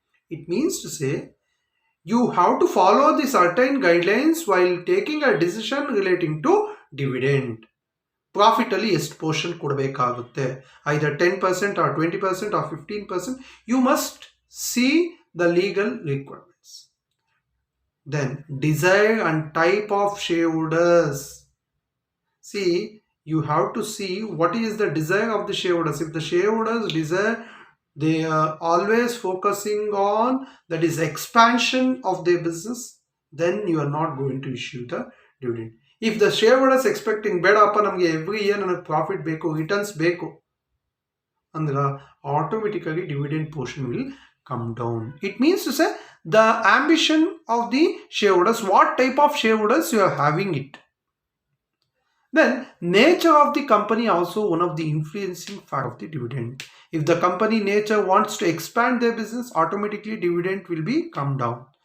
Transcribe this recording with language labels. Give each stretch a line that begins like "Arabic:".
English: It means to say you have to follow the certain guidelines while taking a decision relating to dividend.
Kannada: ಪ್ರಾಫಿಟಲ್ಲಿ ಎಷ್ಟು portion ಕೊಡಬೇಕಾಗುತ್ತೆ, ಐದರ್ 10% R 20% R 15%,
English: You must see the legal requirements. Then desire and type of shareholders. See, you have to see what is the desire of the shareholders. If the shareholders desire they are always focusing on that is expansion of their business, then you are not going to issue the dividend. If the shareholders expecting
Kannada: ಬೇಡಪ್ಪ ನಮಗೆ every year ನನಗೆ profit ಬೇಕು returns ಬೇಕು ಅಂದ್ರೆ
English: automatically dividend portion will come down. It means to say the ambition of the shareholders, what type of shareholders you are having it. Then nature of the company also one of the influencing factor of the dividend. If the company nature wants to expand their business, automatically dividend will be come down.